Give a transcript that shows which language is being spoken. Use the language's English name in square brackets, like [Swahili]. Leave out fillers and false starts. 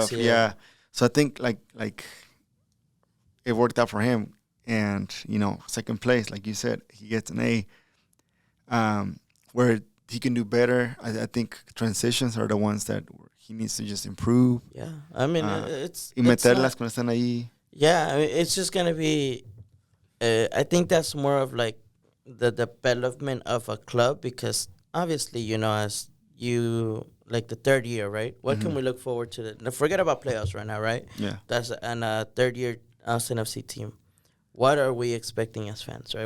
[English] projects, of So I think like it worked out for him, and second place, like you said, he gets an A. Where he can do better. I think transitions are the ones that he needs to just improve. Yeah, I mean [Spanish] Y meterlas cuando están ahí. [English] Yeah, I mean, it's just gonna be. I think that's more of like the development of a club, because obviously, as you like the third year, right? What can we look forward to? Now, forget about playoffs right now, right? Yeah. That's a third year Austin FC team. What are we expecting as fans, right?